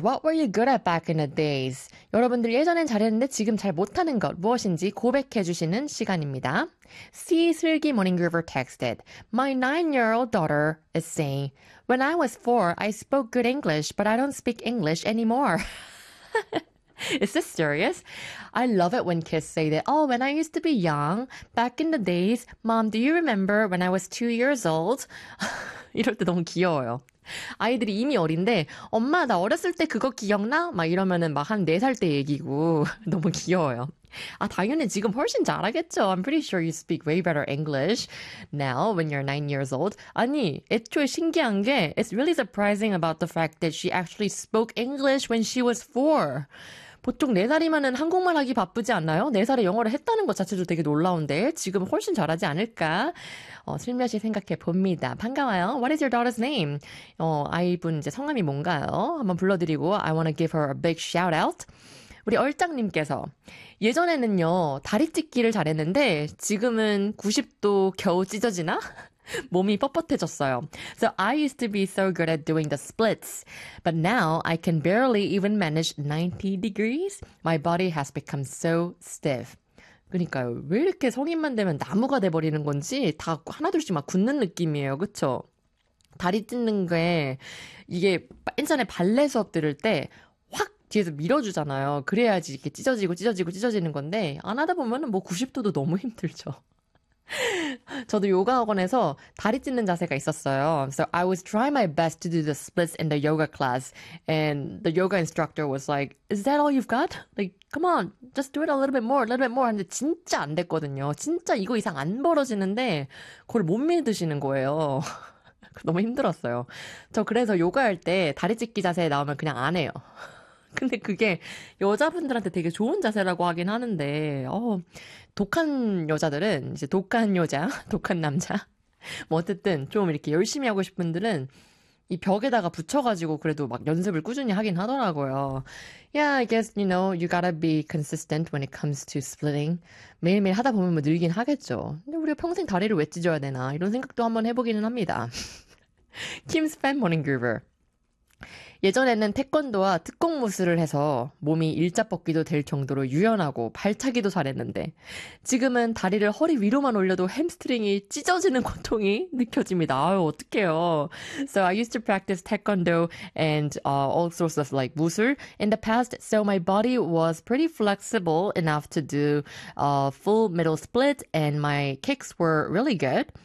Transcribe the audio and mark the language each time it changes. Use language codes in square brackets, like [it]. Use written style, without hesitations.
[en] What were you good at back in the days? [ko] 여러분들 예전엔 잘했는데 지금 잘 못하는 것 무엇인지 고백해 주시는 시간입니다. [en] 시슬기 Morning Universe texted. My nine-year-old daughter is saying, When I was four, I spoke good English, but I don't speak English anymore. Is this serious? I love it when kids say that. Oh, when I used to be young, back in the days, Mom, do you remember when I was 2 years old? [ko] 이럴 때 너무 귀여워요. 아이들이 이미 어린데, 엄마, 나 어렸을 때 그거 기억나? 막 이러면은 막한 4살 때 얘기고, 너무 귀여워요. 아, 당연히 지금 훨씬 잘하겠죠. [en] I'm pretty sure you speak way better English now when you're 9 years old. [ko] 아니, 애초에 신기한 게, [en] it's really surprising about the fact that she actually spoke English when she was 4. [ko] 보통 4살이면은 한국말 하기 바쁘지 않나요? 4살에 영어를 했다는 것 자체도 되게 놀라운데, 지금 훨씬 잘하지 않을까? 슬며시 생각해 봅니다. 반가워요. [en] What is your daughter's name? [ko] 아이분 이제 성함이 뭔가요? 한번 불러드리고, [en] I wanna give her a big shout out. [ko] 우리 얼짱님께서, 예전에는요, 다리 찢기를 잘했는데, 지금은 90도 겨우 찢어지나? 몸이 뻣뻣해졌어요. [en] So I used to be so good at doing the splits, but now I can barely even manage 90 degrees. My body has become so stiff. [ko] 그러니까요, 왜 이렇게 성인만 되면 나무가 돼버리는 건지 다 하나둘씩 막 굳는 느낌이에요, 그쵸? 다리 찢는 게 이게 예전에 발레 수업 들을 때확 뒤에서 밀어주잖아요. 그래야지 이렇게 찢어지고 찢어지고 찢어지는 건데 안 하다 보면은 뭐 90도도 너무 힘들죠. 저도 요가 학원에서 다리 찢는 자세가 있었어요. [en] So I was trying my best to do the splits in the yoga class, and the yoga instructor was like, "Is that all you've got? Like, come on, just do it a little bit more, a little bit more." [ko] 근데 진짜 안 됐거든요. 진짜 이거 이상 안 벌어지는데 그걸 못 믿으시는 거예요. 너무 힘들었어요. 저 그래서 요가할 때 다리 찢기 자세 나오면 그냥 안 해요. 근데 그게 여자분들한테 되게 좋은 자세라고 하긴 하는데, 독한 여자들은, 이제 독한 여자, 독한 남자. 뭐 어쨌든 좀 이렇게 열심히 하고 싶은 분들은 이 벽에다가 붙여가지고 그래도 막 연습을 꾸준히 하긴 하더라고요. [en] Yeah, I guess, you know, you gotta be consistent when it comes to splitting. [ko] 매일매일 하다 보면 뭐 늘긴 하겠죠. 근데 우리가 평생 다리를 왜 찢어야 되나? 이런 생각도 한번 해보기는 합니다. [en] Kim's fan, Morning Groover. [ko] 예전에는 태권도와 특공무술을 해서 몸이 일자뻗기도 될 정도로 유연하고 발차기도 잘했는데 지금은 다리를 허리 위로만 올려도 햄스트링이 찢어지는 고통이 느껴집니다. 아유, 어떡해요. [en] So I used to practice taekwondo and all sorts of like 무술 in the past. So my body was pretty flexible enough to do full middle split and my kicks were really good.